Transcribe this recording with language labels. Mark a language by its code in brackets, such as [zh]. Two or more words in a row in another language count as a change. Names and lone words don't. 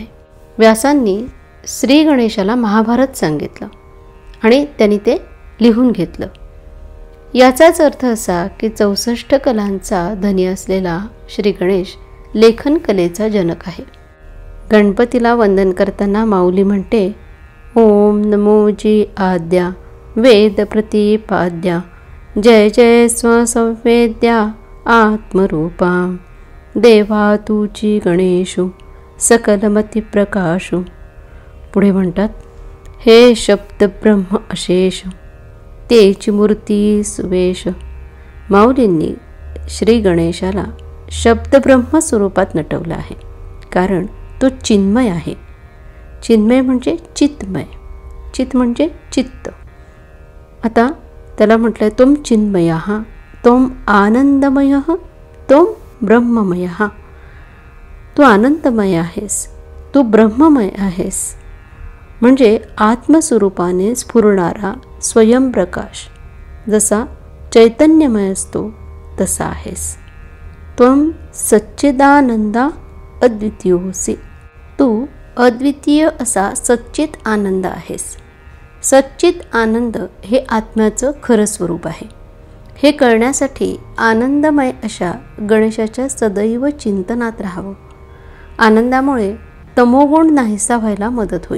[mr] व्यासांनी श्री गणेशाला महाभारत सांगितलं आणि त्यांनी ते लिहून घेतलं. याचाच अर्थ असा की 64 कलांचा धनी असलेला श्री गणेश लेखन कलेचा जनक आहे. गणपतीला वंदन करताना माऊली म्हणते, ओम नमो जी आद्या वेद प्रतिपाद्या जय जय स्वसंवेद्या आत्मरूपा देवा तुची गणेशु सकलमती प्रकाशु. पुढे म्हणतात, हे शब्द ब्रह्म अशेष तेची मूर्ती सुवेश. माऊलींनी श्री गणेशाला शब्दब्रह्म स्वरूपात नटवलं आहे, कारण तो चिन्मय आहे. चिन्मय म्हणजे चित्तमय, चित्त म्हणजे चित्त. आता त्याला म्हटलंय [sa] त्वं चिन्मयः, त्वं आनंदमयः, त्वं ब्रह्ममयः. [mr] तू आनंदमय आहेस, तू ब्रह्ममय आहेस, म्हणजे आत्मस्वरूपाने स्फुरणारा स्वयंप्रकाश जसा चैतन्यमय असतो तसा आहेस. [sa] त्वं सच्चिदानंदा अद्वितीयोसी. [mr] तू अद्वितीय असा सच्चित आनंद आहेस. सच्चित आनंद हे आत्म्याचं खरं स्वरूप आहे. हे कळण्यासाठी आनंदमय अशा गणेशाच्या सदैव चिंतनात राहावं. आनंदामुळे तमोगुण नाहीसा व्हायला मदत होईल.